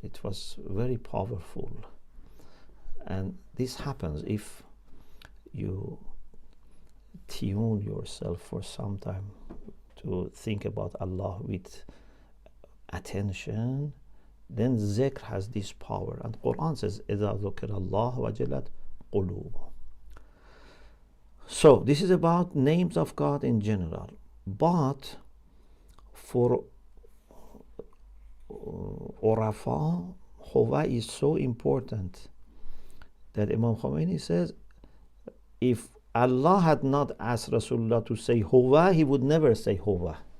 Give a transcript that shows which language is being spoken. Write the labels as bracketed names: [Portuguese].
[English] It was very powerful. And this happens if you tune yourself for some time to think about Allah with attention, then zikr has this power. And Quran says, [Arabic] إِذَا ذُكِرَ اللَّهُ وَجِلَتْ قُلُوبُهُمْ. [English] So this is about names of God in general. But for Urafa, Huwa is so important that Imam Khomeini says, if Allah had not asked Rasulullah to say Huwa, he would never say Huwa.